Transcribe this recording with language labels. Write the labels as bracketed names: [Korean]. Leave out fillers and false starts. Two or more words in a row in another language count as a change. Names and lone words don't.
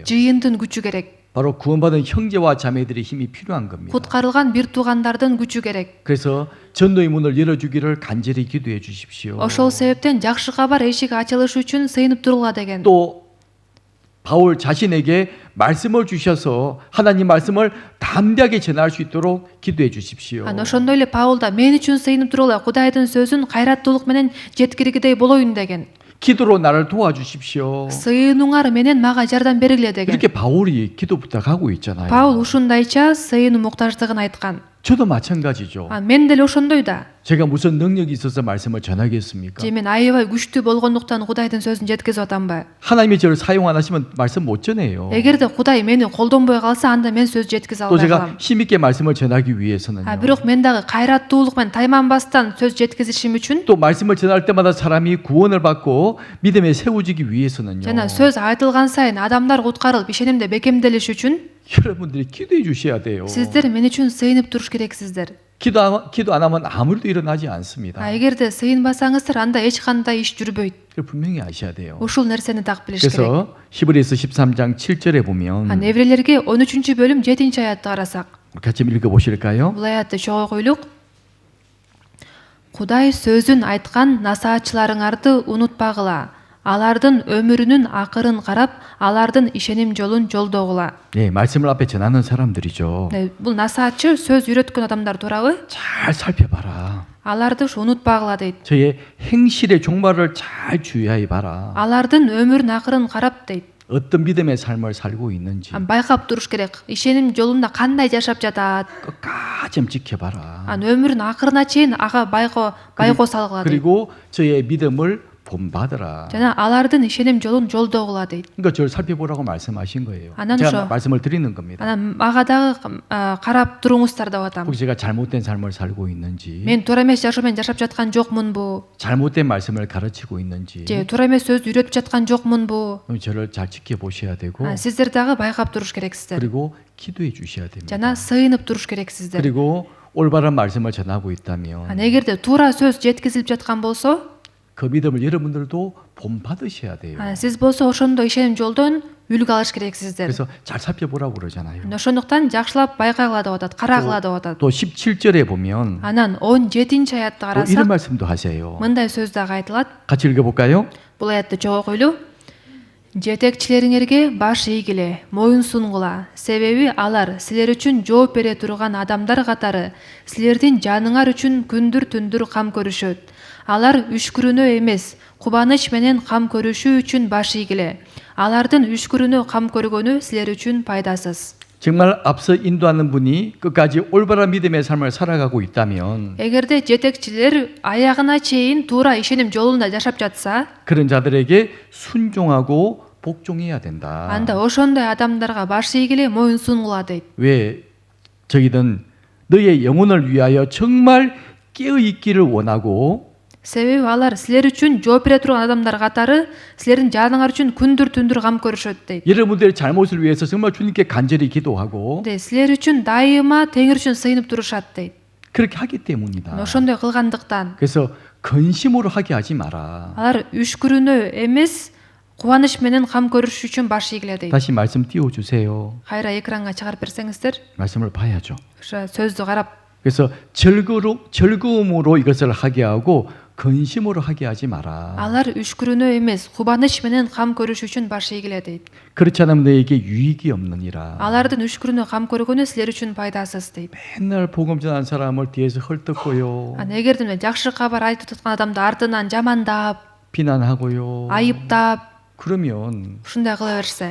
[Kyrgyz] Жыйындын күчү керек. [Korean] 바로 구원받은 형제와 자매들의 힘이 필요한 겁니다. [Kyrgyz] Куткарылган бир туугандардын күчү керек. [Korean] 그래서 전도의 문을 열어주기를 간절히 기도해 주십시오. [Kyrgyz] Ошол себептен жакшы кабар эшиги ачылыш үчүн сыйынып тургула деген. [Korean] 또 바울 자신에게 말씀을 주셔서 하나님 말씀을 담대하게 전할 수 있도록 기도해 주십시오. [Kyrgyz] Ошондой эле Паул да мен үчүн сыйынып тургула, Кудайдын сөзүн кайраттуулук менен жеткиргидей болоюн деген. [Korean] 기도로 나를 도와주십시오. [Kyrgyz] Сыйынуңар менен мага жардам бергиле деген. [Korean] 이렇게 바울이 기도 부탁하고 있잖아요. [Kyrgyz] Паул ушундайча сыйынуу муктаждыгын айткан. [Korean] 저도 마찬가지죠. [Kyrgyz] Мен деле ошондой да. [Korean] 제가 무슨 능력이 있어서 말씀을 전하겠습니까? [Kyrgyz] Же мен аябай күчтүү болгондуктан Кудайдын сөзүн жеткизип атамбы? [Korean] 하나님이 저를 사용 안 하시면 말씀 못 전해요. [Kyrgyz] Эгерде Кудай мени колдонбой калса, анда мен сөз жеткизе [Korean] 또 [Kyrgyz] албай [Korean] 제가 [Kyrgyz] калам. [Korean] 힘있게 말씀을 전하기 위해서는요. [Kyrgyz] Бирок мен дагы кайраттуулук менен тайманбастан сөз жеткизишим үчүн [Korean] 또 말씀을 전할 때마다 사람이 구원을 받고 믿음에 세워지기 위해서는요. [Kyrgyz] жана сөз айтылган сайын адамдар куткарылып ишенимде бекемделиш үчүн [Korean] 여러분들이 기도해 주셔야 돼요. [Kyrgyz] Сиздер мен үчүн сыйынып туруш керексиздер. [Korean] 기도 안 하면 아무 일도 일어나지 않습니다. [Kyrgyz] Эгерде сыйынбасаңыздар, анда эч кандай иш жүрбөйт. [Korean] 그걸 분명히 아셔야 돼요. [Kyrgyz] Ушул нерсени так билиш керек. [Korean] 그래서 히브리서 13장 7절에 보면 [Kyrgyz] Еврейлерге 13-бөлүм 7-аятты карасак, [Korean] 같이 읽어 보실까요? [Kyrgyz] бул аятты чогуу койлук. Кудай сөзүн айткан насаатчыларыңарды унутпагыла. Алардын өмүрүнүн акырын карап, алардын ишеним жолун жолдогула. [Korean] 네, 말씀을 앞에 전하는 사람들이죠. 네, [Kyrgyz] бул насаатчы сөз үйрөткөн адамдар туурабы? [Korean] 잘 살펴봐라. [Kyrgyz] Аларды унутпагыла дейт. [Korean] 저의 행실의 종말을 잘 주의하여 봐라. [Kyrgyz] Алардын өмүрүн акырын карап дейт. [Korean] 어떤 믿음의 삶을 살고 있는지 [Kyrgyz] Байкап туруш керек. Ишеним жолунда кандай жашап жатат? [Korean] 끝까지 좀 지켜봐라. [Kyrgyz] Өмүрүн акырына чейин ага байко салгыла дейт. [Korean] 그리고 저의 믿음을 본받으라. [Kyrgyz] жана алардын ишеним жолун жолдогула дейт. [Korean] 그러니까 저를 살펴보라고 말씀하신 거예요. [Kyrgyz] 아난 [Korean] 제가 저- 말씀을 드리는 겁니다. [Kyrgyz] Анан мага дагы карап туруңуздар деп атам. [Korean] 혹시 제가 잘못된 삶을 살고 있는지, [Kyrgyz] Мен туура эмес жашоо менен жашап жаткан жокмунбу? [Korean] 잘못된 말씀을 가르치고 있는지, [Kyrgyz] же туура эмес сөздү үйрөтүп жаткан жокмунбу? [Korean] 저를 잘 지켜보셔야 되고, [Kyrgyz] Сиздер дагы байкап туруш керексиздер. [Korean] 그리고 기도해 주셔야 됩니다. [Kyrgyz] жана сыйынып туруш керексиздер. [Korean] 그리고 올바른 말씀을 전하고 있다면 [Kyrgyz] эгерде туура сөз жеткизилип жаткан болсо, [Korean] 그 믿음을 여러분들도 본받으셔야 돼요. [Kyrgyz] сиз болсо ошондой ишеним жолдон үлгү алыш керексиздер. [Korean] 그래서 잘 살펴보라고 그러잖아요. [Kyrgyz] ошондуктан жакшылап байкагыла деп атат, карагыла деп атат. [Korean] 또 17절에 보면 [Kyrgyz] Анан 17-аятты [Korean] 또 이런 [Kyrgyz] карасак, [Korean] 말씀도 하세요. [Kyrgyz] мындай сөз дагы айтылат. [Korean] 같이 읽어볼까요? [Kyrgyz] Бул аятты чогуу койлу. Жетекчилериңерге баш ийгиле, моюн сунгула. Себеби алар силер үчүн жооп бере турган адамдар катары силердин жаныңар үчүн күндүр-түндүр кам көрүшөт. Алар үшкүрүүнө эмес, кубаныч менен кам көрүшүү үчүн баш ийгиле. Алардын үшкүрүүнө кам көргөнү силер үчүн пайдасыз. [Korean] 정말 앞서 인도하는 분이 끝까지 올바른 믿음의 삶을 살아가고 있다면 [Kyrgyz] Эгерде жетекчилер аягына чейин туура ишеним жолунда жашап жатса, [Korean] 그런 자들에게 순종하고 복종해야 된다. [Kyrgyz] анда ошондой адамдарга баш ийгиле, моюн сунгула дейт. [Korean] 왜 저희는 너의 영혼을 위하여 정말 깨어 있기를 원하고 [Kyrgyz] Себеби алар силер үчүн жооп бере турган адамдар катары силердин жаныңар үчүн күндүр-түндүр кам көрүшөт дейт. [Korean] 여러분들의 잘못을 위해서 정말 주님께 간절히 기도하고 [Kyrgyz] Силер үчүн дайыма Теңир үчүн сыйынып турушат дейт. [Korean] 그렇게 하기 때문이다. [Kyrgyz] Ошондой кылгандыктан [Korean] 그래서 근심으로 하게 하지 마라. [Kyrgyz] алар үшкүрүүнө эмес, кубаныч менен кам көрүш үчүн баш ийгиле дейт. [Korean] 다시 말씀 띄워주세요. [Kyrgyz] Кайра экранга чыгарып берсеңиздер, [Korean] 말씀을 봐야죠. [Kyrgyz] ошо сөздү карап, [Korean] 그래서 즐거움으로 이것을 하게 하고 근심으로 하게 하지 마라. [Kyrgyz] алар үшкүрүүнө эмес, кубаныч менен кам көрүш үчүн баш ийгиле deyт. [Korean] 그렇지 않으면 너에게 유익이 없느니라. [Kyrgyz] Алардын үшкүрүүнө кам көргөнү силер үчүн пайдасыз дейт. [Korean] 맨날 복음 전한 사람을 뒤에서 헐뜯고요. [Kyrgyz] Эгерде жакшы кабар айтып жаткан адамды артынан жамандап, [Korean] 비난하고요. [Kyrgyz] айыптап, [Korean] 그러면 [Kyrgyz] ушундай кыла берсе,